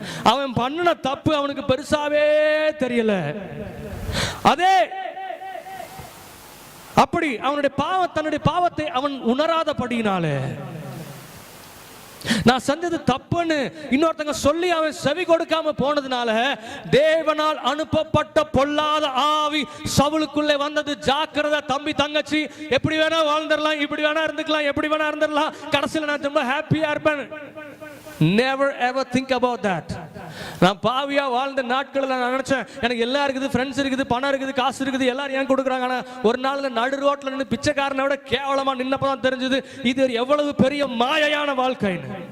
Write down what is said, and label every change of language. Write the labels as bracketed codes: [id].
[ta] அவன் பண்ணின தப்பு அவனுக்கு பெருசாவே தெரியல. அதே அப்படி தன்னுடைய பாவத்தை அவன் உணராதபடியினாலே, நான் செஞ்சது தப்புன்னு இன்னொருத்தங்க சொல்லி அவன் செவி கொடுக்காம போனதுனால, தேவனால் அனுப்பப்பட்ட பொல்லாத ஆவி சவுலுக்குள்ளே வந்தது. ஜாக்கிரதை தம்பி தங்கச்சி, எப்படி வேணா வாழ்ந்துடலாம், இப்படி வேணா இருந்துக்கலாம், எப்படி வேணா இருந்துடலாம், கடைசியில் நான் ரொம்ப ஹாப்பியா இருப்பேன். [en] Never ever think about that. [ta] நான் பாவியா வாழ்ந்த நாட்களில் நான் நினைச்சேன் எனக்கு எல்லாம் இருக்குது, ஃப்ரெண்ட்ஸ் இருக்குது, பணம் இருக்குது, காசு இருக்குது, எல்லாரும் ஏன் கொடுக்குறாங்க. ஆனால் ஒரு நாள் நடு ரோட்டில் நின்று பிச்சைக்காரனை விட கேவலமா நின்னப்பதான் தெரிஞ்சது இது எவ்வளவு பெரிய மாயையான வாழ்க்கைன்னு.